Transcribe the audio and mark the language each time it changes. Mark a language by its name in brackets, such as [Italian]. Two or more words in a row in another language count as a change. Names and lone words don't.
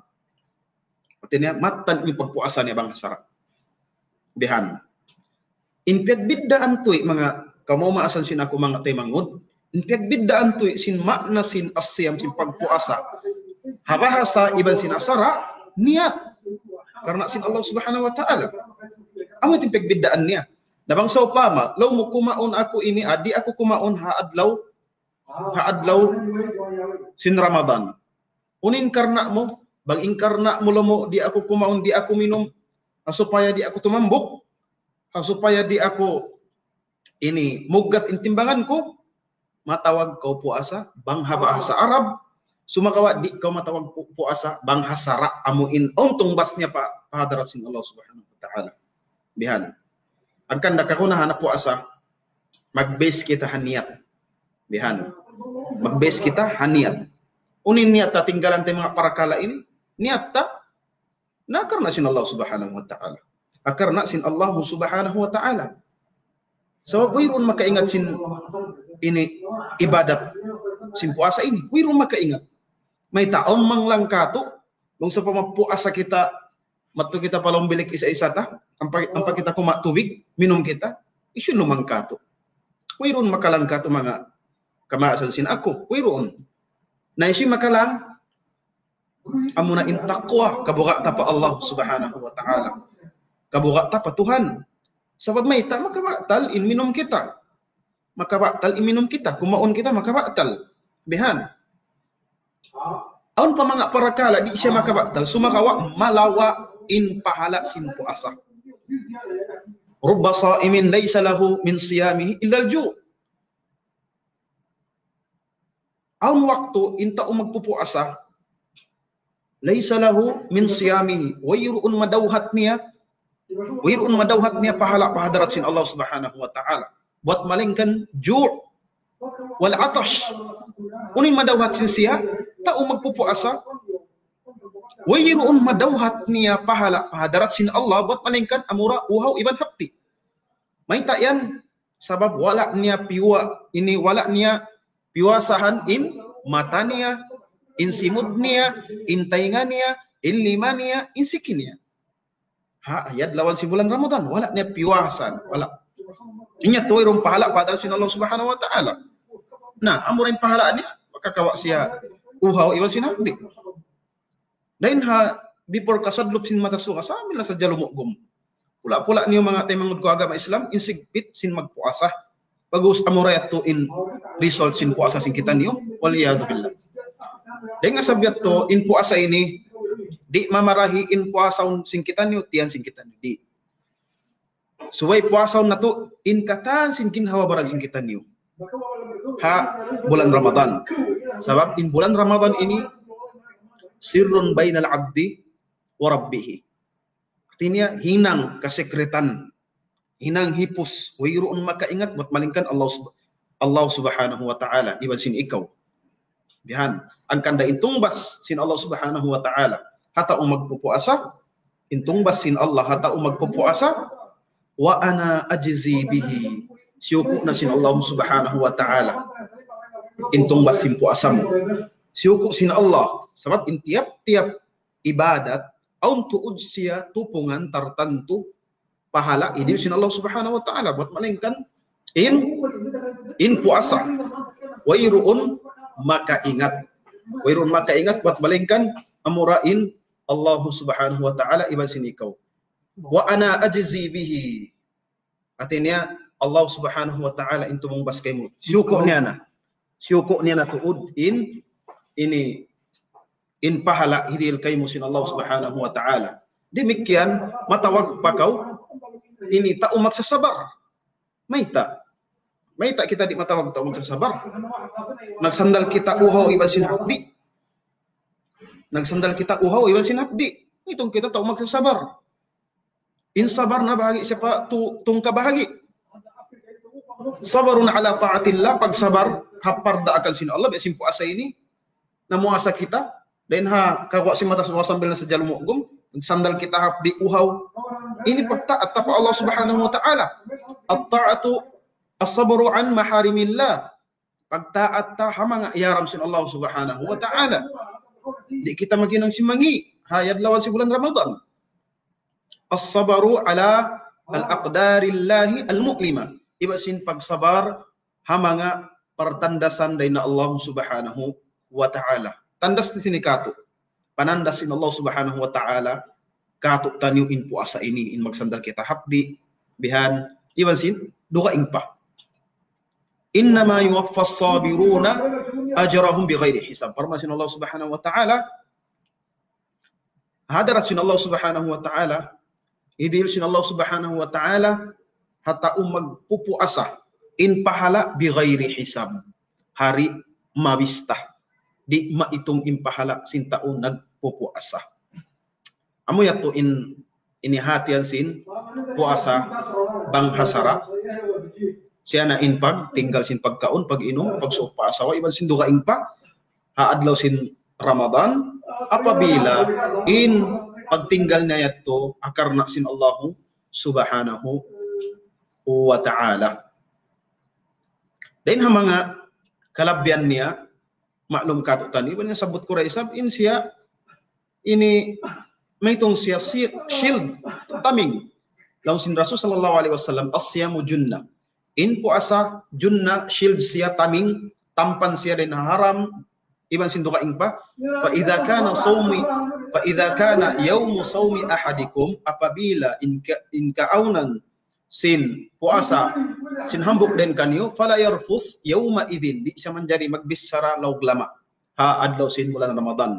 [Tausug] Artinya, matan in pagpuasa niya bang hasara. Bihan. In pagbiddaan to mga kamumaasan sin ako mga temangod, in pagbiddaan to sin makna sin asyam sin pagpuasa, habahasa iban sin asara, niat. Karena sin Allah [Arabic] سبحانه وتعالى. [Tausug] Amo yung pagbiddaan niya. Nabang sa upama, law mo kumaon ako ini, adi ako kumaon haadlaw, haadlaw sin Ramadan. Unin karna mo, bang inkarna mo lomo di ako kumaon, di ako minum, supaya di ako tumambok, supaya di ako ini mugat intimbangan ko, matawag kau puasa bangha bahasa Arab, sumakawa di kau matawag puasa bangha sara amuin ontong basnya pa hadarat sin Allah [Arabic] سبحانه وتعالى. [Tausug] Bihan. Akan dakakuna hanap puasa, mag-base kita haniat. Bihan. Mag-base kita haniat. Unin niat ta tinggalan tayo mga parakala ini, niat ta na karna sin Allah [Arabic] سبحانه وتعالى. [Tausug] Akarna sin Allah [Arabic] سبحانه وتعالى. [Tausug] So, wirun makaingat sin ini ibadat sin puasa ini. Wirun makaingat. May taon mang lang kato, nung sa pamapuasa kita, matu kita palong bilik isa-isa ta, ampa kita kumak tubig, minum kita, isun lumang kato. Wirun makalang kato mga kamaasan sin ako. Wirun. Na isi makalang, amuna intakwa, kabuka ta pa Allah [Arabic] سبحانه وتعالى. [Tausug] Kabuka ta pa Tuhan. Sabab may ta, makabatal in minum kita. Makabatal in minum kita. Kumaon kita, makabatal. Bihan. Aun pa mga parakala, di siya makabatal. Sumakawa, malawa in pahala sin puasa. [Arabic] رب صائم ليس له من صيامه إلا الجوع'. [Tausug] Aun waktu inta magpupuasa, [Arabic] ليس له من صيامه. [Tausug] Wayru'un madawhat niya pahala pahadarat sin Allah [Arabic] سبحانه وتعالى. Buat malingkan جوع والعطش. [Tausug] Unin madawhat sin siya, tao magpupuasa. Wayru'un madawhat niya pahala pahadarat sin Allah buat malingkan amura uhaw iban hapti. May tayan sabab wala niya piwasahan in mata niya, in simud niya, in tainga niya, in lima niya, in sikin niya. Ayat lawan si bulan Ramadan, wala niya piwasan, wala. Inya tuwi ron pahala pada sin Allah Subhanahu wa taala. Nah, amurin pahala niya, makakawa siya uhaw iwan sinakdi. Lain ha before kasadlop sin mata suka sa amin sa jalumugom. Pula-pula niyo mga taymangud ko agama Islam insigpit sin magpuasa. Bagus amurayat to in result sin puasa sin kita niyo [Arabic] والعياذ بالله. [Tausug] Dengan sabiat to in puasa ini di mamarahi in puasa sin kita niyo tiyan sin kita niyo di. Suway puasa na to in katan sin kinhawa bara sin kita niyo. Ha bulan Ramadan. Sabab in bulan Ramadan ini [Arabic] سر بين العبد وربه. [Tausug] Artinya hinang kasekretan, hinang hipus, wayruun makaingat buat malingkan Allah [Arabic] سبحانه وتعالى [Tausug] iban sin ikaw. Bihan, ang kanda intungbas sin Allah [Arabic] سبحانه وتعالى [Tausug] hata magpupuasa, intungbas sin Allah hata magpupuasa, [Arabic] وأنا أجزي به. [Tausug] Siyuko na sin Allah [Arabic] سبحانه وتعالى. [Tausug] Intungbas sin puasa mo. Siyuko sin Allah. Sabab in tiap-tiap ibadat, aun tuud siya tupungan tartantu pahala ini sin Allah [Arabic] سبحانه وتعالى [Tausug] buat malingkan in puasa. Wayruun maka ingat buat malingkan amurain Allah [Arabic] سبحانه وتعالى [Tausug] iban sin ikaw. [Arabic] وأنا أجزي به. [Tausug] Artinya Allah [Arabic] سبحانه وتعالى [Tausug] intu mengbas kaymo. Syuko niya na tuud in pahala hidil kaymo sin Allah [Arabic] سبحانه وتعالى. [Tausug] Demikian matawag pa kau ini ta magsasabar. May ta kita di matawag ta magsasabar. Nagsandal kita uhaw iban sin hapdi. Itong kita ta magsasabar. In sabar na bahagi siya pa tung kabahagi. [Arabic] صبر على طاعة الله, [Tausug] pagsabar hapar da akan sin Allah besim puasa ini namuasa kita dan ha kawa si mata sambil sa jalumugom sandal kita hapdi uhaw ini pagtaat ta pa Allah [Arabic] سبحانه وتعالى. الطاعة الصبر عن محارم الله, [Tausug] pagtaat ta hamanga yaram sin Allah [Arabic] سبحانه وتعالى. [Tausug] Di kita maginang simangi hayad lawan si bulan Ramadan. [Arabic] الصبر على أقدار الله المؤلمة. [Tausug] Iba sin pagsabar hamanga pertandasan dayna Allah [Arabic] سبحانه وتعالى. [Tausug] Tandas di sini katu. Panandasin Allah [Arabic] سبحانه وتعالى [Tausug] katu taniu in puasa ini in magsandal kita hapdi bihan iba sin duka ingpa. [Arabic] إنما يوفى الصابرون أجرهم بغير حساب. [Tausug] Farman Allah [Arabic] سبحانه وتعالى, [Tausug] hadarat sin Allah [Arabic] سبحانه وتعالى, [Tausug] idil sin Allah [Arabic] سبحانه وتعالى [Tausug] hatta magpupuasa in pahala [Arabic] بغير حساب. [Tausug] Hari mawista di maitung impahala sintaun nagpupuasa. Amo yato ini hatian sin puasa bang hasara. Siya na inpag tinggal sin pagkaon, pag-inom, pagsupa asawa, iban sin duga inpa haadlaw sin Ramadan apabila in pagtinggal na yato akarna sin Allah [Arabic] سبحانه وتعالى. [Tausug] Dain ha mga kalabyan niya maklum kato tani iban nga sabot ko ra isab in siya ini may itong siya shield taming laung sin Rasul [Arabic] صلى الله عليه وسلم الصيام جنة. [Tausug] In puasa junna shield siya taming tampan siya din haram iban sin dukaing pa [Arabic] إذا كان يوم صوم أحدكم [Tausug] apabila in kaaunan sin puasa sin hambuk den kanyo [Arabic] فلا يرفث يومئذ [Tausug] di siya manjari magbisara laug lama ha adlaw sin bulan Ramadan.